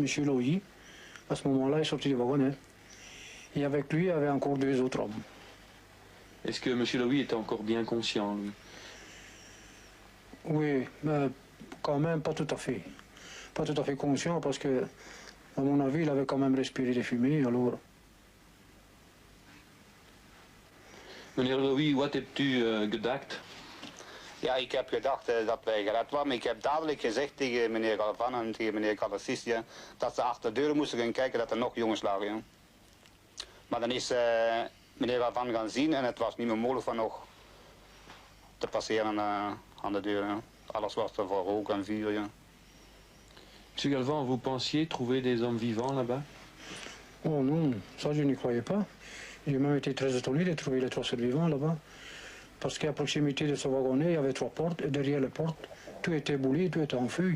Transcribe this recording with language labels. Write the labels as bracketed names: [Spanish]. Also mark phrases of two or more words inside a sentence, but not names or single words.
[French] Lowy, à ce moment-là, est sorti du wagonnet. Et avec lui, il y avait encore 2 autres hommes. Est-ce que M. Lowy était encore bien conscient, lui? Oui, mais quand même pas tout à fait. Pas tout à fait conscient parce que, à mon avis, il avait quand même respiré des fumées, alors... [Dutch] Meneer Lowy, wat hebt u gedacht? Ja, ik heb gedacht dat wij gered waren. Ik heb dadelijk gezegd tegen meneer Galvan en tegen meneer Calassistia dat ze achter de deuren moesten gaan kijken dat er nog jongens lagen. Ja. Maar dan is meneer Galvan gaan zien en het was niet meer mogelijk van nog te passeren aan de deur. Ja. Alles was er voor rook en vuur. Ja. [French] Monsieur Galvan, vous pensiez trouver des hommes vivants là-bas? Oh non, ça je n'y croyais pas. J'ai même été très étonné de trouver les 3 survivants là-bas. Parce qu'à proximité de ce wagonnet, il y avait 3 portes, et derrière les portes, tout était boulé, tout était en feu.